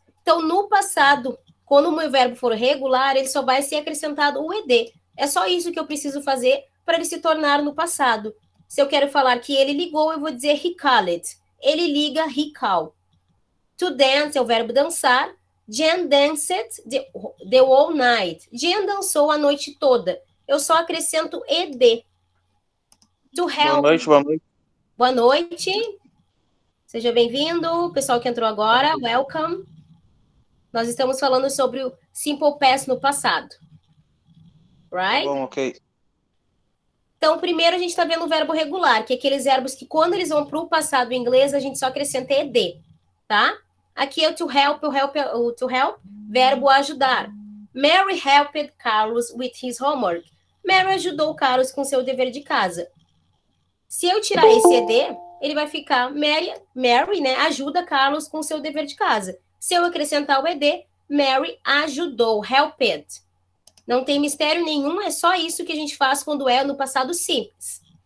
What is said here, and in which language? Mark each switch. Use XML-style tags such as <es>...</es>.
<pt>Então, no passado, quando o meu verbo for regular, ele só vai ser acrescentado o ed. É só isso que eu preciso fazer para ele se tornar no passado. Se eu quero falar que ele ligou, eu vou dizer</pt> <en>he called.</en> <pt>Ele liga,</pt> <en>he call.</en> <pt>To dance é o verbo dançar.</pt> <en>Jen danced the whole night.</en> <pt>Jen dançou a noite toda. Eu só acrescento ed. To help. Boa noite, boa noite. Boa noite. Seja bem-vindo. Pessoal que entrou agora, welcome. Nós estamos falando sobre o simple past no passado.</pt> <en>Right?</en> <pt>Bom, ok. Então, primeiro a gente está vendo o verbo regular, que é aqueles verbos que quando eles vão para o passado em inglês, a gente só acrescenta ed, tá? Aqui é o to help, verbo ajudar.</pt> <en>Mary helped Carlos with his homework.</en> <pt>Mary ajudou o Carlos com seu dever de casa. Se eu tirar esse ed, ele vai ficar Mary, né, ajuda Carlos com seu dever de casa. Se eu acrescentar o ed, Mary ajudou, helped. Não tem mistério nenhum, é só isso que a gente faz quando é no passado simples.</pt>